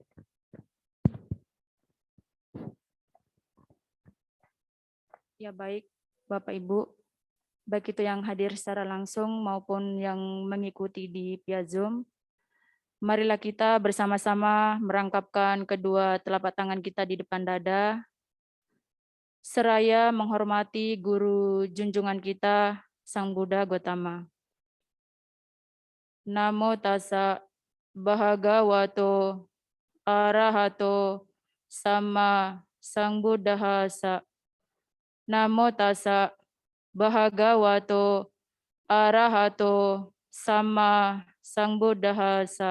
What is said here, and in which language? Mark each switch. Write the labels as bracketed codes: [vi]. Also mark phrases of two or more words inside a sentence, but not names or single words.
[id] Ya baik, Bapak Ibu, baik itu yang hadir secara langsung maupun yang mengikuti di via Zoom. Marilah kita bersama-sama merangkapkan kedua telapak tangan kita di depan dada, seraya menghormati guru junjungan kita, Sang Buddha Gotama. [pi] Namo tassa bhagavato arahato sama sambuddhassa. Namo tassa bhagavato arahato sama sambuddhassa.